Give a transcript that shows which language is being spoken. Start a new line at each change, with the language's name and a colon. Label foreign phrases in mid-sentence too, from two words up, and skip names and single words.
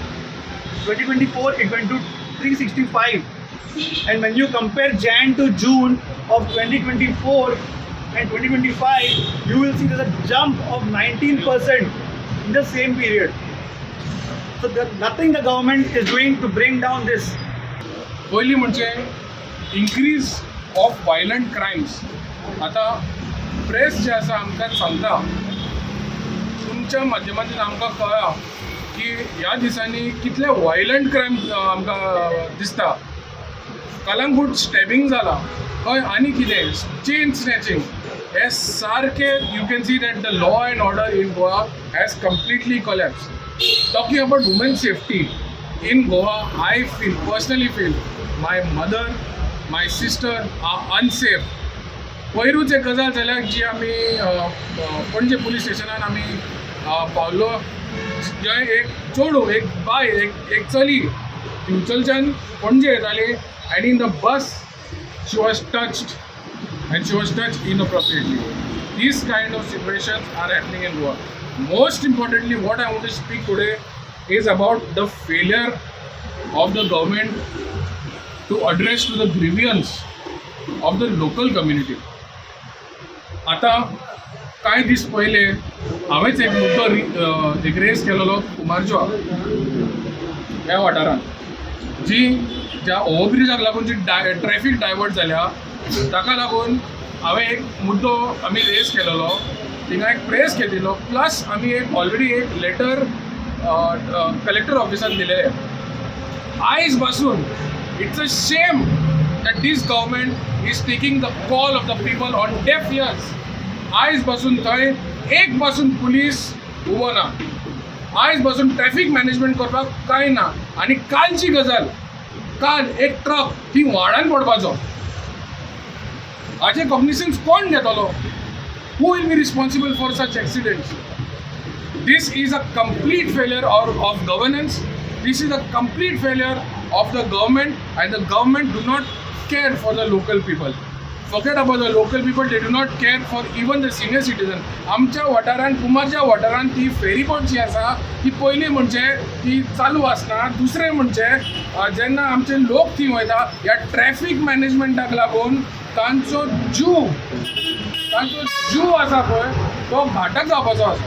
English: 2024, it went to 365. And when you compare Jan to June of 2024 and 2025, you will see there's a jump of 19% in the same period. So nothing the government is doing to bring down this.
Konkani: पहिली म्हणजे
English: increase of violent crimes.
Konkani: आता प्रेस जे आसा आमकां सांगता, तुमच्या माध्यमांतल्यान आमकां कळ्ळा की ह्या दिसांनी कितले
English: violent crimes
Konkani: आमकां दिसता. कलंगूट स्टॅबिंग जाला खंय आनी कितें
English: chain snatching
Konkani: हे सारके
English: you can see that the law and order in Goa has completely collapsed. Talking about women safety in Goa, I personally feel my mother, my sister are unsafe.
Konkani: पयरूच एक गजाल जाल्यार जी आमी पणजे पुलीस स्टेशनान आमी पावलो, जंय एक चेडूं, एक बाय, एक चली थंयच्यान पणजे येताली
English: and in the bus she was touched and she was touched inappropriately. These kind of situations are happening in Goa. Most importantly, what I want to speak today is about the failure of the government to address to the grievance of the local community.
Konkani: आता काही दीस पहिले हांवेंच एक मुद्दो एक रेस केलेलो कुमारजुआ ह्या वाठारांत, जी ज्या ओव्हरब्रिजाक लागून जी
English: traffic divert
Konkani: जाल्या ताका लागून हांवें एक मुद्दो आमी रेस केलेलो थिंगा एक प्रेस घेतिल्लो प्लस आमी एक ऑलरेडी एक लेटर कलेक्टर ऑफिसान दिलेले आयज पासून
English: it's a shame that this government is taking the call of the people on deaf ears.
Konkani: आयज पासून थंय एक पासून पुलीस उबो ना, आयज पासून
English: traffic management
Konkani: करपाक कांय ना. आनी कालची गजाल, काल एक ट्रक ती व्हाळान पडपाचो, हाचे कॉग्निशन्स कोण घेतलो?
English: Who will be responsible for such accidents? This is a complete failure of governance. This is a complete failure of the government, and the government do not care for the local people. Forget about the local people, they do not care for even the senior citizen.
Konkani: आमच्या वाठारांत, कुमारच्या वाठारांत ती फेरीबोट जी आसा ती पयलीं म्हणजे ती चालू आसना. दुसरें म्हणजे जेन्ना आमचे लोक थंय वयता ह्या
English: traffic managementाक
Konkani: लागून तांचो जीव आसा पळय तो घातक जावपाचो आसा.